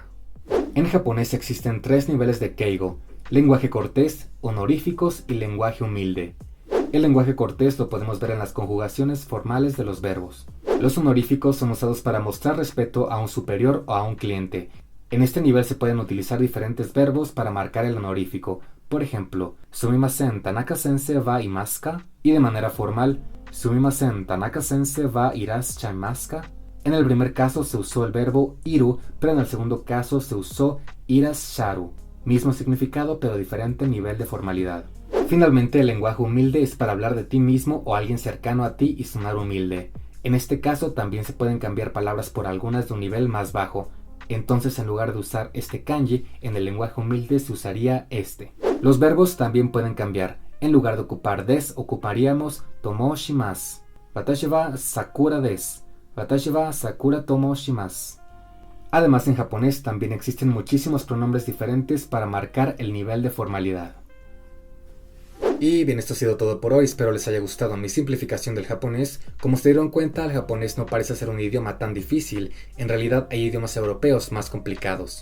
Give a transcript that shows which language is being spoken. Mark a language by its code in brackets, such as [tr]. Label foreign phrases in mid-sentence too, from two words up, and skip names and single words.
[es] En japonés existen 3 niveles de keigo: lenguaje cortés, honoríficos y lenguaje humilde. El lenguaje cortés lo podemos ver en las conjugaciones formales de los verbos. Los honoríficos son usados para mostrar respeto a un superior o a un cliente. En este nivel se pueden utilizar diferentes verbos para marcar el honorífico. Por ejemplo, [ja] すみません田中先生はいますか? [es] Y de manera formal, [ja] すみません田中先生はいらっしゃいますか? [es] En el primer caso se usó el verbo iru, pero en el segundo caso se usó irasharu. Mismo significado, pero diferente nivel de formalidad. Finalmente, el lenguaje humilde es para hablar de ti mismo o alguien cercano a ti y sonar humilde. En este caso también se pueden cambiar palabras por algunas de un nivel más bajo. Entonces, en lugar de usar este kanji, en el lenguaje humilde se usaría este. Los verbos también pueden cambiar. En lugar de ocupar des, ocuparíamos [ja] ともします. 私はさくらです。私はさくらともします. [es] Además, en japonés también existen muchísimos pronombres diferentes para marcar el nivel de formalidad. Y bien, esto ha sido todo por hoy, espero les haya gustado mi simplificación del japonés. Como se dieron cuenta, el japonés no parece ser un idioma tan difícil, en realidad hay idiomas europeos más complicados.